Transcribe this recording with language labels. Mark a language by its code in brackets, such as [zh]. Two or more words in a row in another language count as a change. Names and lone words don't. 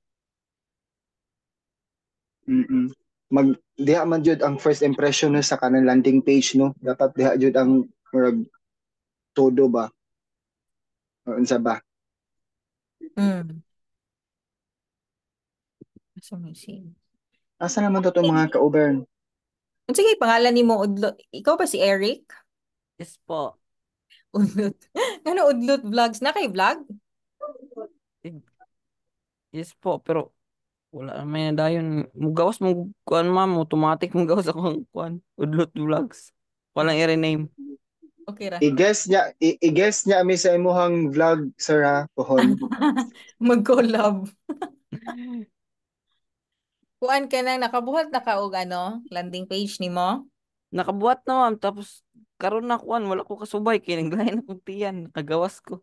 [ceb] Diha man jud ang [en] first impression [ceb] no sa kanang [en] landing page [ceb] no. Dapat diha jud ang murag todo ba? O unsa ba? Asa naman to mga ka-Uber? Sige, pangalan ni mo Udlot. Ikaw ba si Eric? [en] Yes po. [ceb] Udlot. Ano Udlot Vlogs? Na kay vlog? Yes po, pero wala naman na dayon. Mugawas mo kuan ma'am, automatic mugawas akong kuan. Udlot vlogs. [tl] Walang i-rename. [ceb] Okay ra. I-guess niya ami sa imuhang vlog, sir ha, pohon. Mag-collab. Kuan ka nang nakabuhat na ka og ano, [en] landing page [ceb] nimo? Nakabuhat na ma'am, tapos karon na kuan, wala ko kasubay. Kaya naglayan akong tiyan. Nakagawas ko.